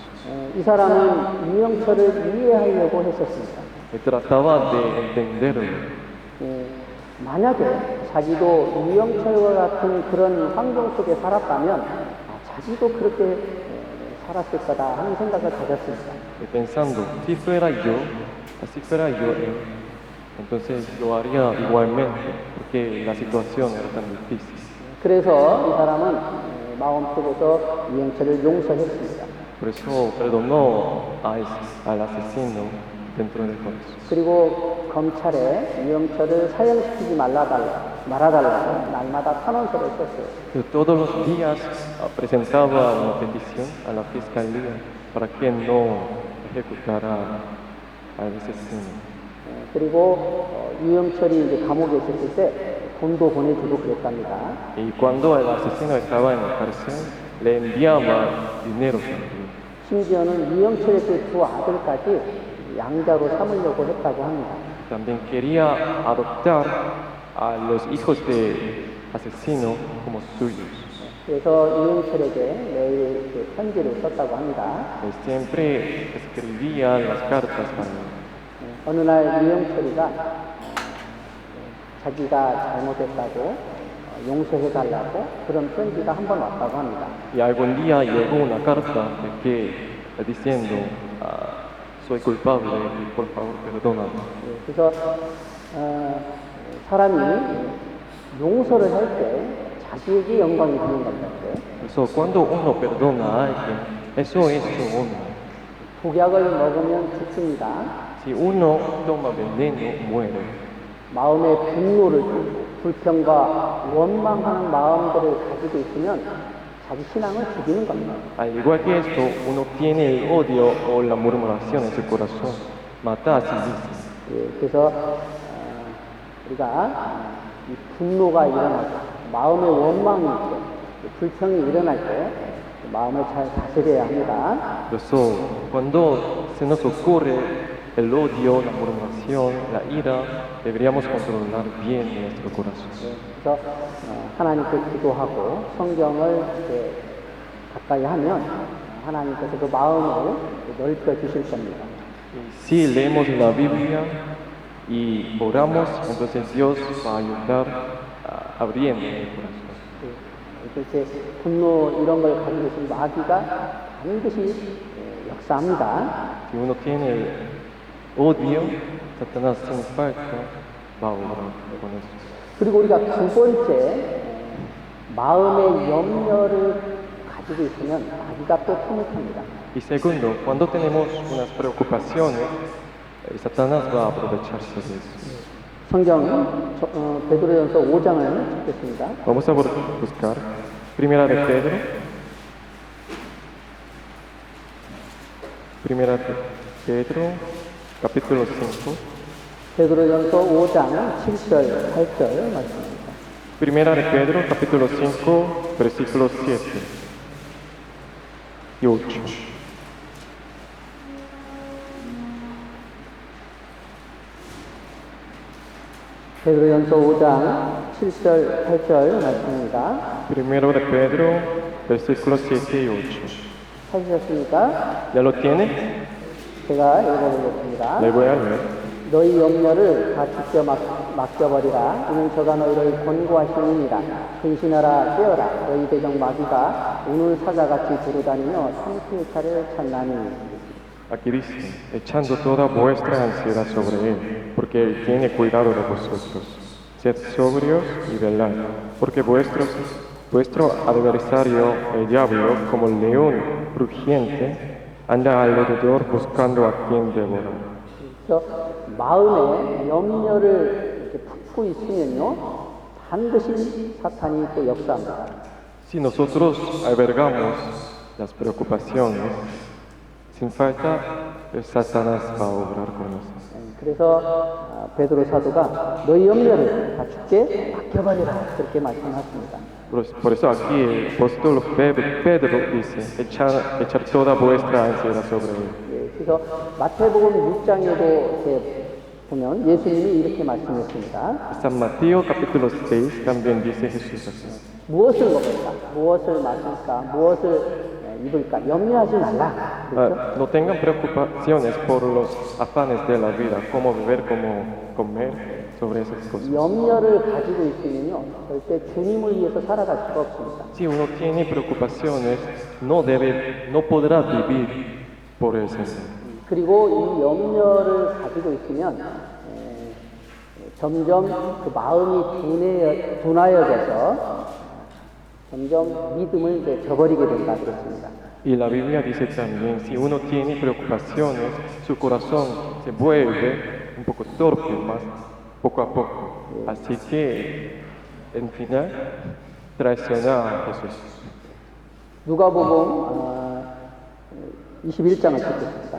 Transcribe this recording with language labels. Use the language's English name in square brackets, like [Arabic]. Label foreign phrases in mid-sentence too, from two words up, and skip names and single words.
[Korean] 이 사람은 유영철을 이해하려고 했었습니다. [Spanish] Él trataba de entenderlo. [Korean] 만약에 자기도 유영철과 같은 그런 환경 속에 살았다면 자기도 그렇게 살았을 거다 하는 생각을 가졌습니다. [Spanish] Y pensando, si fuera yo, así fuera yo él, entonces lo haría igualmente, porque la situación era tan difícil. [Korean] 그래서 이 사람은 마음속에서 유영철을 용서했습니다. [Spanish] Por eso perdonó al asesino dentro del corazón. [Korean] 그리고 검찰에 유영철을 사형시키지 말아달라고 날마다 탄원서를 썼어요. [Spanish] Pero todos los días presentaba una petición a la fiscalía para que no ejecutara al asesino. [Korean] 그리고 유영철이 이제 감옥에 있었을 때 돈도 보내주고 그랬답니다. [Spanish] Y cuando el asesino estaba en la cárcel, le enviaba dinero también. [Korean] 심지어는 유영철의 그 두 아들까지 양자로 삼으려고 했다고 합니다. [Spanish] También quería adoptar a los hijos del asesino como suyos. [Korean] 그래서 유영철에게 매일 그 편지를 썼다고 합니다. [Spanish] Él siempre escribía las cartas para él. [Korean] 어느 날 유영철이가 자기가 잘못했다고 용서해달라고 그런 편지가 한 번 왔다고 합니다. [Spanish] Y algún día llegó una carta de que diciendo, soy culpable y por favor perdóname. [Korean] 그래서 사람이 용서를 할 때 자기에게 영광이 드는 겁니다. [Spanish] So, cuando uno perdona a alguien, eso es su honra. [Korean] 독약을 먹으면 죽습니다. [Spanish] Si uno toma veneno, muere. [Korean] 마음의 분노를 불평과 원망하는 마음들을 가지고 있으면 자기 신앙을 죽이는 겁니다. [Spanish] Al igual que esto, uno tiene el odio o la murmuración en su corazón. Mata a sí mismo. [Korean] 그래서 우리가 이 분노가 일어날 때, 마음의 원망이 있고 불평이 일어날 때 마음을 잘 다스려야 합니다. [Spanish] Por eso, cuando se nos ocurre el odio, la murmuración, la ira, deberíamos controlar bien nuestro corazón. [Korean] 그래서 하나님께 기도하고 성경을 이렇게 가까이 하면 하나님께서 그 마음을 넓혀 주실 겁니다. [Spanish] Si leemos la Biblia y oramos, entonces Dios va a ayudar abriendo el corazón. [Korean] 이렇게 분노 이런 걸 가지고 있으면 마귀가 반드시 역사합니다. [Spanish] Si uno tiene odio, Satanás sin falta va a obrar con eso. [Korean] 그리고 우리가 두 번째 마음의 염려를 가지고 있으면 마귀가 또 틈을 탑니다. [Spanish] Y segundo, cuando tenemos unas preocupaciones, Satanás va a aprovecharse de eso. [Korean] 성경 베드로전서 5장을 찾겠습니다. [Spanish] Vamos a buscar Primera de Pedro. Primera de Pedro, capítulo 5. [Korean] 베드로전서 5장 7절, 8절 말씀입니다. [Spanish] Primera de Pedro, capítulo 5, versículos 7 y 8. [Korean] 베드로전서 5장 7절, 8절 말씀입니다. [Spanish] Primero de Pedro, versículos 7 y 8. [Korean] 찾으셨습니까? [Spanish] ¿Ya lo tiene? [Korean] 제가 읽어보겠습니다. [Spanish] Le voy a leer. [Korean] 너희 염려를 다 주께 맡겨버리라. 이는 저가 너희를 권고하시느니라. 근신하라 깨어라. 너희 대적 마귀가 우는 사자같이 두루다니며 삼킬차를 찾나니. [Spanish] Aquí dice, echando toda vuestra ansiedad sobre Él, porque Él tiene cuidado de vosotros. Sed sobrios y velad, porque vuestro adversario, el diablo, como león rugiente, anda alrededor buscando a quien devorar. [Korean] 그래서 마음에 염려를 이렇게 품고 있으면요, 반드시 사탄이 또 역사합니다. [Spanish] Si nosotros albergamos las preocupaciones, sin falta, Satanás va a obrar con nosotros. [Korean] 그래서 베드로 사도가 너희 염려를 다 주께 맡겨버리라 그렇게 말씀하십니다. [Spanish] Por eso aquí el apóstol Pedro dice, echar toda vuestra ansiedad sobre Él. [Korean] 그래서 마태복음 6장에도 이렇게 보면 예수님이 이렇게 말씀했습니다. [Spanish] San Mateo capítulo 6 también dice Jesús así. [Korean] 무엇을 먹을까? 무엇을 마실까? 무엇을 입을까? 염려하지 말라. 그렇죠? [Spanish] No tengan preocupaciones por los afanes de la vida, cómo beber, cómo comer, sobre esas cosas. [Korean] 염려를 가지고 있으면요, 절대 주님을 위해서 살아갈 수가 없습니다. [Spanish] Si uno tiene preocupaciones, no podrá vivir por el Señor. [Korean] 그리고 이 염려를 가지고 있으면 점점 그 마음이 둔하여져서 점점 믿음을 이제 저버리게 된다 그랬습니다. [Spanish] Y la Biblia dice también, si uno tiene preocupaciones, su corazón se vuelve un poco torpe, más poco a poco. Así que, en final, traiciona a Jesús. [Korean] 누가복음 21장을 읽겠습니다.